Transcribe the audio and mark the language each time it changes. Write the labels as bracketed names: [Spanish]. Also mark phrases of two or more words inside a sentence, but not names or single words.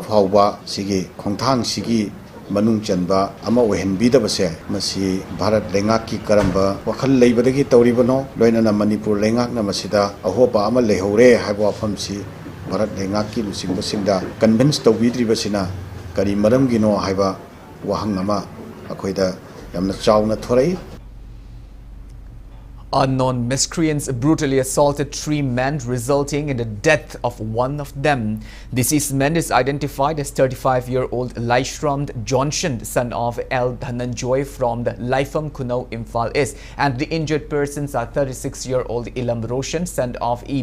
[Manipuri] phawba sigi khongthang sigi manung chanba ama ohenbida base masi Bharat lengak ki karamba wakhal leibadagi tawribano loinana Manipur lengak na masida ahopa ama lehore haiba famsi Bharat lengak ki lusingba singda convince tawbidri basina kari maram gino haiba wahang ama akoida yamna chawna thorai. [English] Unknown miscreants brutally assaulted 3 men, resulting in the death of one of them. Deceased man is identified as 35-year-old Laishram Johnson, son of L. Dhananjoy from the Laifam Kuno, Imphal East, and the injured persons are 36-year-old Ilam Roshan, son of E.